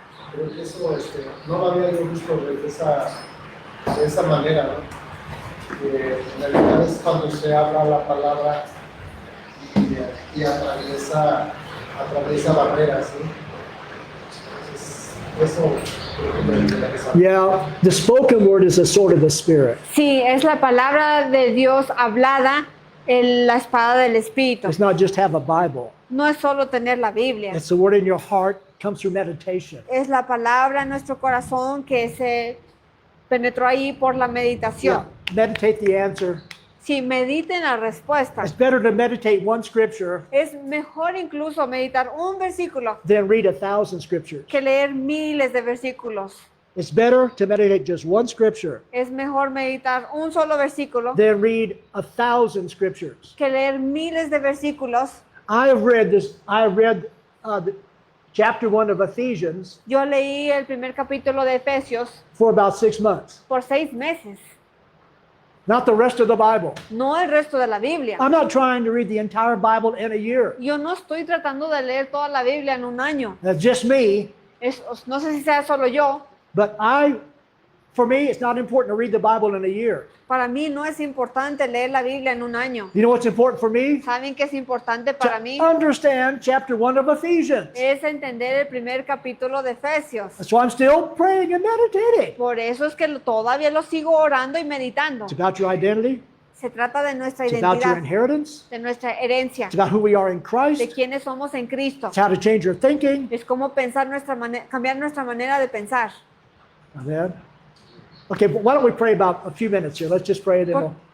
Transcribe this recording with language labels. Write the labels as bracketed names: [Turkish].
[Spanish] creo que eso no lo había yo visto de esa manera, ¿no? Que en realidad es cuando se habla la palabra y atraviesa barreras, ¿sí? Entonces, eso creo que me interesa. [English] Yeah. The spoken word is a sword of the Spirit. [Spanish] Sí, es la palabra de Dios hablada, la espada del Espíritu. [English] It's not just have a Bible. [Spanish] No es solo tener la Biblia. [English] It's the word in your heart, comes through meditation. [Spanish] Es la palabra en nuestro corazón que se penetró ahí por la meditación. [English] Yeah. Meditate the answer. [Spanish] Si mediten la respuesta, [English] It's better to meditate one scripture [Spanish] es mejor incluso meditar un versículo [English] than read 1,000 scriptures. [Spanish] que leer miles de versículos. [English] It's better to meditate just one scripture [Spanish] Es mejor meditar un solo versículo [English] than read 1,000 scriptures. [Spanish] que leer miles de versículos. [English] I have read this. I read the chapter 1 of Ephesians [Spanish] Yo leí el primer capítulo de Efesios [English] for about 6 months. [Spanish] por 6 meses, [English] Not the rest of the Bible. [Spanish] no el resto de la Biblia. [English] I'm not trying to read the entire Bible in a year. [Spanish] Yo no estoy tratando de leer toda la Biblia en un año. [English] That's just me. [Spanish] No sé si sea solo yo. [English] But for me, it's not important to read the Bible in a year. [Spanish] Para mí no es importante leer la Biblia en un año. [English] You know what's important for me? [Spanish] ¿Saben qué es importante para mí? [English] To understand chapter 1 of Ephesians. [Spanish] Es entender el primer capítulo de Efesios. [English] That's why I'm still praying and meditating. [Spanish] Por eso es que todavía lo sigo orando y meditando. [English] It's about your identity. [Spanish] Se trata de nuestra [English] It's about your [Spanish] identidad, [English] inheritance. [Spanish] de nuestra herencia, [English] It's about who we are in [Spanish] de [English] Christ. [Spanish] quiénes somos en Cristo. [English] It's how to change your thinking. [Spanish] Es cómo pensar cambiar nuestra manera de pensar. [English] Amen. Okay, but why don't we pray about a few minutes here? Let's just pray and then we'll...